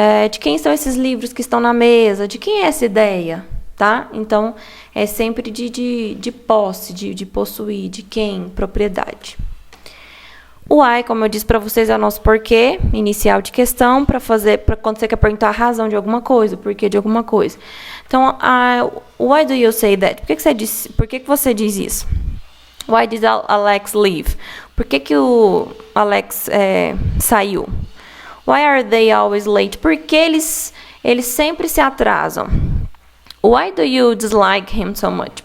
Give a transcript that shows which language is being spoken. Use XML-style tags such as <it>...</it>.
<pt>De quem são esses livros que estão na mesa? De quem é essa ideia? Tá? Então, é sempre de posse, de possuir, de quem? Propriedade. O why, como eu disse para vocês, é o nosso porquê inicial de questão para quando você quer perguntar a razão de alguma coisa, o porquê de alguma coisa. Então,</pt> <en>why do you say that?</en> <pt>Por que você diz isso?</pt> <en>Why did Alex leave?</en> <pt>Por que o Alex saiu?</pt> <en>Why are they always late?</en> <pt>Por que eles sempre se atrasam?</pt> <en>Why do you dislike him so much?</en>